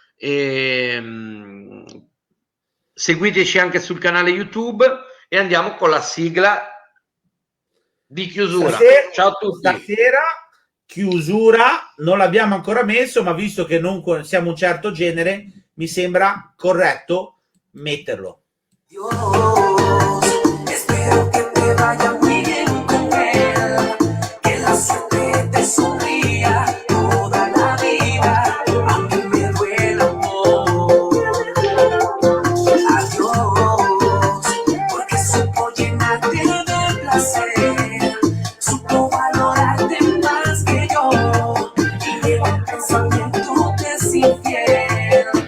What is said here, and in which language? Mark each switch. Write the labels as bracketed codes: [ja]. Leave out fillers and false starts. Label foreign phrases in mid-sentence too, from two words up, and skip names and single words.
[it] Seguiteci anche sul canale YouTube e andiamo con la sigla di chiusura. Ciao a tutti. Stasera chiusura non l'abbiamo ancora messo, ma visto che non siamo un certo genere, mi sembra corretto metterlo. [es] Espero que te vaya muy bien con él, que la suerte te sonría toda la vida, aunque me duela amor. Adiós, porque supo llenarte de placer, supo valorarte más que yo, y llegó el pensamiento de ser infiel.